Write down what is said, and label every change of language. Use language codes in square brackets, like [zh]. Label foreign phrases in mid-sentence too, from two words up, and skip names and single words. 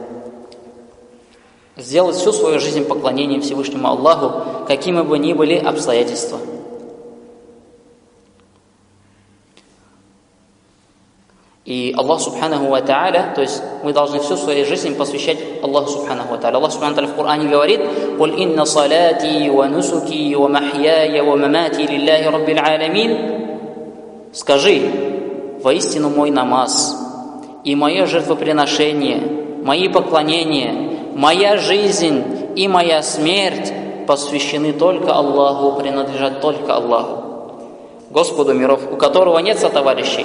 [ru] Сделать всю свою жизнь поклонением Всевышнему Аллаху, какими бы ни были обстоятельства. И Аллах [ar] سبحانه وتعالى, [ru] то есть мы должны всю свою жизнь посвящать [ar] الله سبحانه وتعالى. [ru] Аллах [ar] سبحانه وتعالى [ru] в Коране говорит: [ar] «قل إن صلاتي ونسكي ومحياي ومماتي لله رب العالمين». [ru] Скажи: воистину мой намаз и мое жертвоприношение, мои поклонения, моя жизнь и моя смерть посвящены только Аллаху, принадлежат только Аллаху, Господу миров, у которого нет сотоварищей.